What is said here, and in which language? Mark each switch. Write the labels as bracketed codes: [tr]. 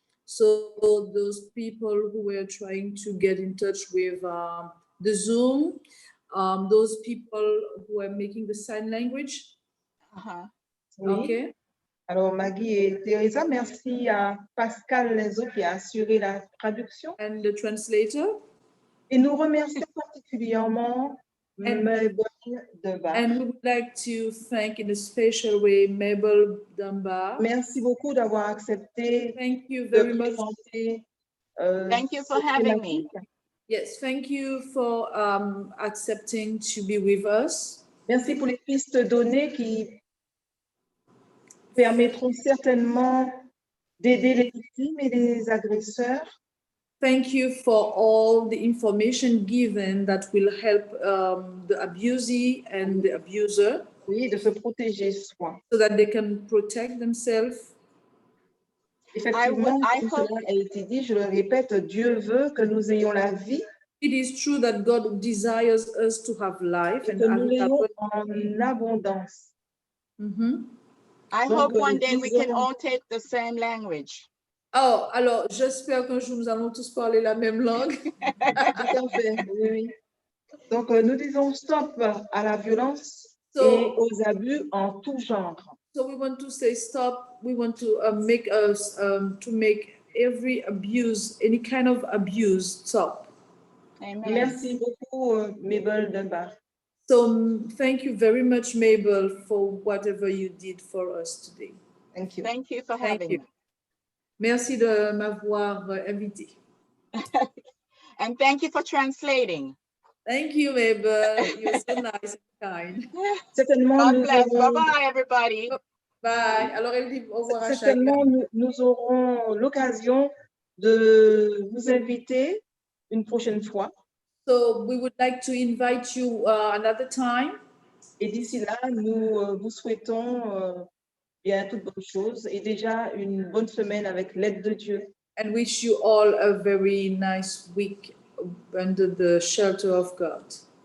[en] So those people who were trying to get in touch with the Zoom, those people who are making the sign language. [fr] oui. [en] Okay. [fr] Alors Maggie et Teresa, merci à Pascal Lenzo qui a assuré la traduction. [en] And the translator. [fr] Et nous remercions particulièrement Mabel Dunbar. [en] And we would like to thank in a special way Mabel Dunbar. [fr] Merci beaucoup d'avoir accepté [en] Thank you [fr] de [en] very much. [fr] présenter. [en] Thank you for having me. Yes, thank you for accepting to be with us. [fr] Merci pour les pistes données qui permettront certainement d'aider les victimes et les agresseurs. [en] Thank you for all the information given that will help the abusee and the abuser. [fr] Oui, de se protéger soi. [en] So that they can protect themselves. [fr] Effectivement, comme cela a été dit, je le répète, Dieu veut que nous ayons la vie. [en] It is true that God desires us to have life and [fr] que nous l'ayons en abondance. [en] I hope one day we can all take the same language. [fr] Oh, alors j'espère qu'un jour nous allons tous parler la même langue. Tout à fait, oui, oui. Donc nous disons stop à la violence et aux abus en tout genre. [en] So we want to say stop. We want to make us to make every abuse, any kind of abuse, stop. Amen. [fr] Merci beaucoup, Mabel Dunbar. [en] So thank you very much, Mabel, for whatever you did for us today. Thank you. Thank you for having me. [fr] Merci de m'avoir invité. [en] And thank you for translating. Thank you, Mabel. You're so nice and kind. God bless. Bye-bye, everybody. Bye. [fr] Alors, elle dit au revoir à chacun. Certainement, nous aurons l'occasion de vous inviter une prochaine fois. [en] So we would like to invite you another time. [fr] Et d'ici là, nous vous souhaitons bien toutes bonnes choses et déjà une bonne semaine avec l'aide de Dieu. [en] And wish you all a very nice week under the shelter of God.